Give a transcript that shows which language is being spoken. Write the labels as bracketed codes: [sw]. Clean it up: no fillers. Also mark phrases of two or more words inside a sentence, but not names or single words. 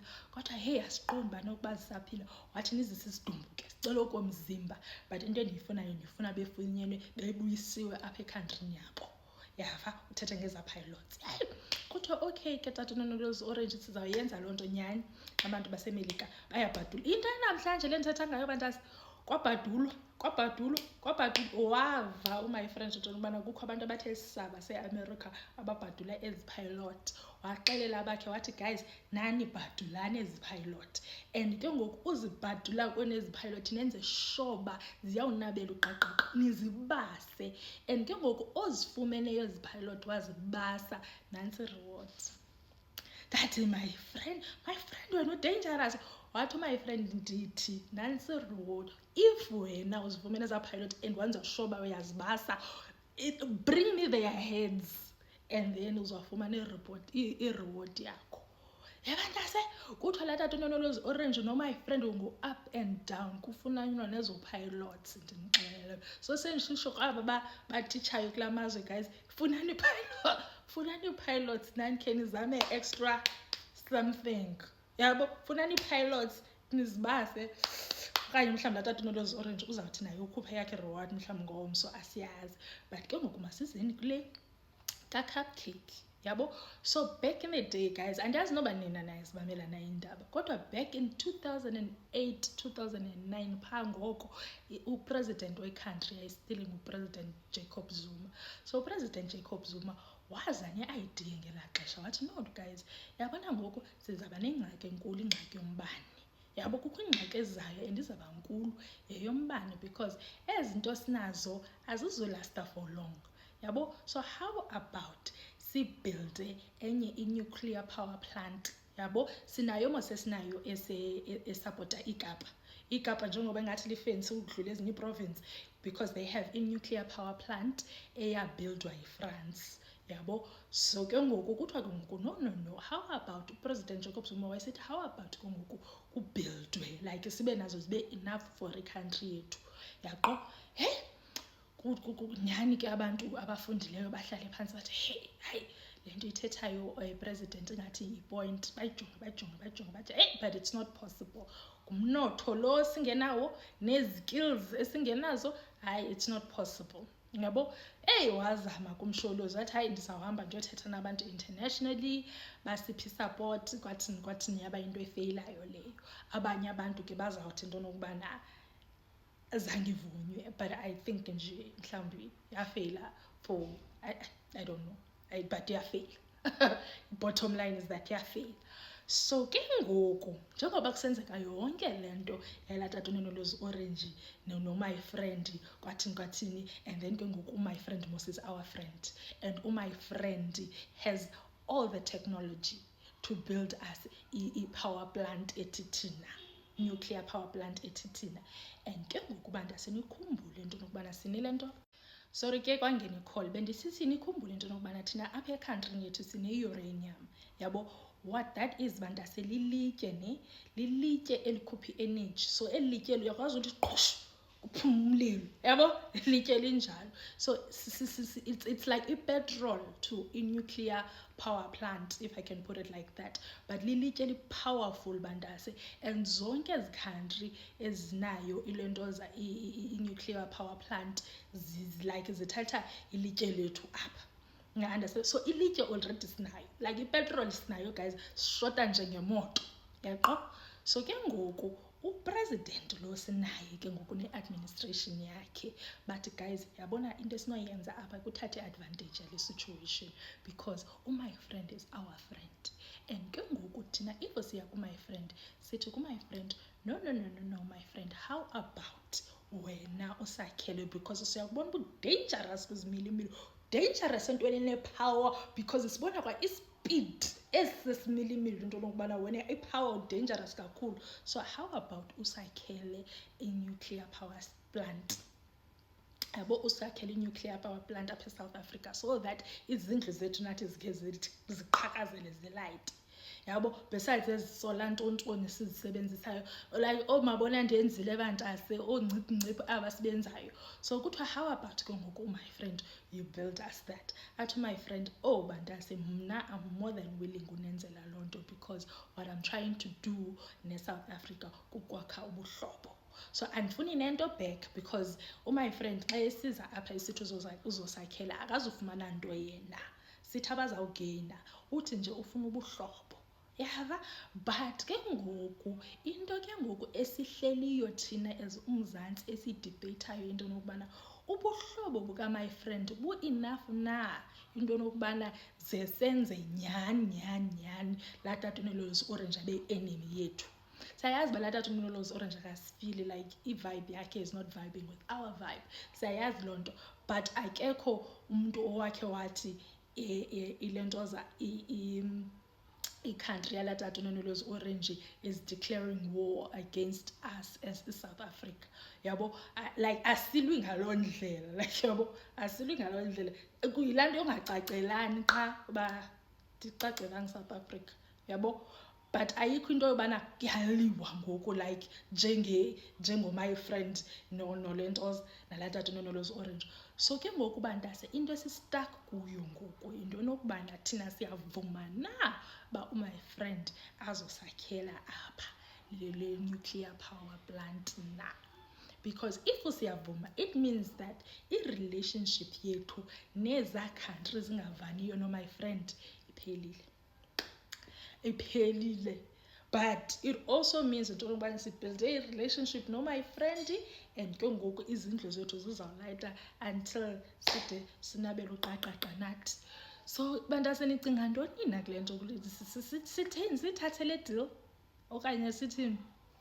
[xh] Kwathiwa hey asiqondi bani ukuba zisaphila. Wathi nizise isidumbu ke sicela okomzimba but into endiyifunayo ndifuna befunyenwe bebuyisiwe apha ekhantrini yabo. Yava uthethe ngeza pilots. Kuthiwa okay ke tata uNonolozi Orange sizawuyenza loo nto nyani. Abantu baseMelika bayabhadula. Into namhlanje le ndithetha ngayo bantazi kwabhadulwa. Wava [en] my friend [xh] into yokubana kukho abantu abathe saba seAmerica ababhadula ezi pilot. Waxelela bakhe wathi guys nani bhadulane ezi pilot. And ke ngoku uzibhadula kwenezi pilot nenze shoba ziyawunabela uqaqaqa nizibase. And ke ngoku ozifumeneyo ezi pilot wazibasa nansi rewards. [en] That my friend wena dangerous. [xh] Wathi [en] my friend [xh] ndithi nansi reward if wena uzivumene eza pilot and wanza shoba uyazibasa [en] bring me their heads and then [xh] uzawufumana i-reward yakho. Yabantase kuthiwa laa tata uNonolozi Orange no [en] my friend [xh] ngu- [en] up and down [xh] kufunanywa nezo pilots ndimxelele. So sendisho kwaba batitshayo kulaa mazwe guys funani pilots nani khe nizame [en] extra something. [xh] Yabo funani pilots nizibase. Okanye mhlawumbi laa tata uNonolozi Orange uzawuthi naye ukhuphe yakhe reward mhlawumbi ngomso asiyazi. But ke ngoku masizeni kule ka-cupcake yabo. [en] So back in the day guys [xh] andiyazi noba nina nayazibamela indaba kodwa [en] back in 2008 2009 [xh] phaa ngoko upresident wecountry yayistil ngupresident Jacob Zuma. So upresident Jacob Zuma waza ne-idea ngelaa xesha wathi no guys yabona ngoku sizaba nengxaki enkulu ingxaki yombane. Yabo kukho ingxaki ezayo and izaba nkulu yeyombane because ezi zinto sinazo azizolasta [en] for long. [xh] Yabo so [en] how about [xh] sibuilde enye i-nuclear power plant. Yabo sinayo mosesinayo esapota iKapa njengoba ngathi lifensi ukudlula ezinye iprovince [en] because they have i-nuclear power plant [xh] eyabuildwa yiFrance. Yabo so ke ngoku kuthiwa ke ngoku no [en] how about [xh] upresident Jacob Zuma wayesithi [en] how about [xh] ke ngoku kubuildwe like sibe nazo zibe [en] enough for i-country [xh] yethu. Yaqo nyani ke abantu abafundileyo bahlale phansi bathi hey hayi le nto ithethayo president ingathi yi-point bayijonge bathi hey [en] but it's not possible [xh] ngumnotho lo singenawo nezikills esingenazo, hayi [en] it's not possible. [xh] Yabo wazama kumsholozi wathi hayi ndizawuhamba ndiyothetha nabantu internationally basiphi support, kwathini yaba into efeyilayo leyo. Abanye abantu ke bazawuthi into nokubana zange ivunywe, [en] but I think [xh] nje mhlawumbi yafeyila [en] for I don't know, but [xh] yafeyila. [en] Bottom line is that yafeyila. [xh] So ke ngoku njengoba kusenzeka yonke le nto yala tata uNonolozi Orange no- [en] my friend [xh] kwathini, [en] and then [xh] ke ngoku [en] my friend Mos is our friend, and my friend has all the technology to build us i-power plant [xh] ethi thina, [en] nuclear power plant [xh] ethi thina. And ke ngoku bantu asinikhumbule into nokubana sinile nto, sorry ke kwangena i-call, bendisithi nikhumbule into nokubana thina apha ekhantrini yethu sine-uranium. Yabo [en] what that is [xh] bantu aselilitye lilitye elikhupha i-energy. So elitye uyakwazi ukuthi qhoshu kuphuma umlilo, yabo ilitye linjalo. [en] So it's like i-petrol to i-nuclear power plant, if I can put it like that. [xh] But lilitye li-powerful bantase, and zonke ezi country ezinayo ilentoza i-nuclear power plant like zithatha ilitye lethu apha. Understand? So ilitye already sinayo, like ipetrol sinayo guys, sishota njengemoto, yaqo. So ke ngoku upresident lo sinaye ke ngoku ne-administration yakhe, [en] but guys [xh] yabona into esinoyenza apha kuthathe advantage yale situation, [en] because my friend is our friend. [xh] And ke ngoku thina if siya [en] my friend [xh] sithi [en] my friend, no my friend, how about [xh] wena usakhele, because siyakubona uba dangerous kwizimilimili, dangerous entweni ne-power, because sibona kwa ispeed esisimilimili into lokubana wena i-power dangerous kakhulu. So [en] how about [xh] usakhele i-nuclear power plant, yabo usakhele i-nuclear power plant apha eSouth Africa, [en] so that [xh] izindlu zethu nathi zikhe ziqhakazele zilayite. Yabo besides ezisola ntontoni sizisebenzisayo, like mabona ndenzile bantase nciphi aba sibenzayo. So kuthiwa [en] how about [xh] ke ngoku [en] my friend you build us that. [xh] Athi [en] my friend [xh] bantase mna [en] I'm more than willing [xh] unenzela loo nto, [en] because what I'm trying to do [xh] ne-South Africa kukwakha ubuhlobo. So andifuni nento back, because my friend xa esiza apha isithi uzosakhela akazufumana nto yena, sithi abazawugeyina uthi nje ufuna ubuhlobo. Yava, but ke ngoku into ke ngoku esihleliyo thina as uMzantsi esidebatayo into nokubana ubuhlobo buka [en] my friend [xh] bu-enough na into nokubana ze senze nyani laa tata uNonolozi Orange abe enemy yethu. Siyayazi uba laa tata uNonolozi Orange akasifili, [en] like i-vibe yakhe is not vibing with our vibe, [xh] siyayazi loo nto, but akekho umntu owakhe wathi ile ntoza i-country yala tata uNonolozi Orange [en] is declaring war against us as South Africa. [xh] Yabo like asilwi ngaloo ndlela, like yabo asilwi ngaloo ndlela, kuyilaa nto yongacacelani qha uba ndicacelanga South Africa, yabo. But ayikho into yobana kuyaliwa ngoku like njengo- [en] my friend [xh] nole ntoza nalaa tata uNonolozi Orange. So ke ngoku bantase into esistuck kuyo ngoku into nokubana thina siyavuma na ba [en] my friend [xh] azosakhela apha le [en] nuclear power plant [xh] na. Because if siyavuma, [en] it means that [xh] i-relationship yethu neza country zingavaniyo no- [en] my friend [xh] iphelile. [en] But it also means [xh] into yokubana sibuild [en] a relationship [xh] no- [en] my friend, [xh] and ke ngoku izindlu zethu zizawulayita until side sinabela uqaqaqa nathi. So bantase nicinga ntoni na kule nto sithini, siyithathe le deal okanye sithini?